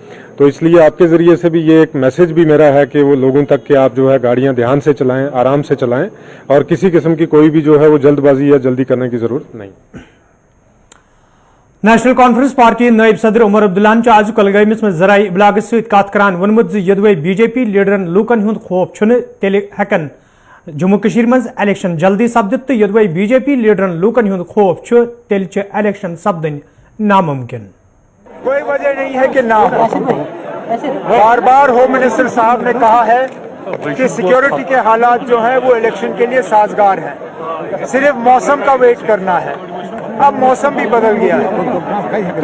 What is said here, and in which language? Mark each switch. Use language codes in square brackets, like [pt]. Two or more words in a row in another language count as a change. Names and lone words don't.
[hi] तो इसलिए आपके ज़रिए से भी ये एक मैसेज भी मेरा है कि वो लोगों तक कि आप जो है गाड़ियाँ ध्यान से चलाएँ, आराम से चलाएँ, और किसी किस्म की कोई भी जो है वो जल्दबाजी या जल्दी करने की ज़रूरत नहीं। [ks] नेशनल कॉन्फ्रेंस पार्टी नायब सदर उमर अब्दुल्लान आज कुलगामिस में जराई इबलागस सत कत करान वोनमुत यदवे बीजेपी लीडरन लूकन हुंद खौफ छुन तेल हेकन जम्मू कशीर मज इलेक्शन जल्दी सपदित, तो यदवे बीजेपी लीडरन लूकन हुंद खौफ छु तेल च इलेक्शन सपदन नामुमकिन। [hi] कोई वजह नहीं है कि ना हो। बार बार [en] home minister [hi] साहब ने कहा है कि सिक्योरिटी के हालात जो है वो इलेक्शन के लिए साजगार हैं, सिर्फ मौसम का वेट करना है। अब मौसम भी बदल गया है।